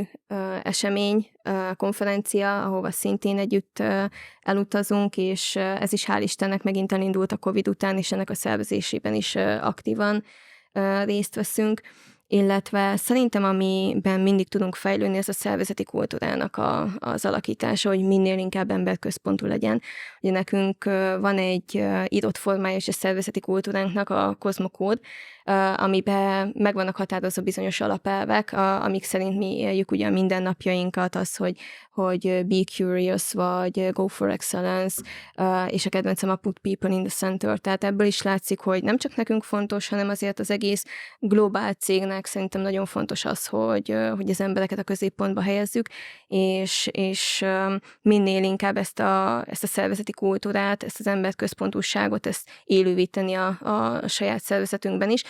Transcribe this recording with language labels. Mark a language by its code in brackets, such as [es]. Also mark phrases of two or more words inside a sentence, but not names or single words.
[hu] esemény, konferencia, ahova szintén együtt elutazunk, és ez is hál' Istennek megint elindult a Covid után, és ennek a szervezésében is aktívan részt veszünk, illetve szerintem, amiben mindig tudunk fejlődni, ez a szervezeti kultúrának az alakítása, hogy minél inkább emberközpontú legyen. Ugye nekünk van egy írott formája és a szervezeti kultúránknak, a Kozmokód, amiben meg vannak határozva bizonyos alapelvek, amik szerint mi éljük ugye a mindennapjainkat, az, hogy [en] be curious, [hu] vagy [en] go for excellence, [hu] és a kedvencem a [en] put people in the center. [hu] Tehát ebből is látszik, hogy nem csak nekünk fontos, hanem azért az egész globál cégnek szerintem nagyon fontos az, hogy az embereket a középpontba helyezzük, és minél inkább ezt a szervezeti kultúrát, ezt az emberközpontúságot, ezt élővíteni a saját szervezetünkben is.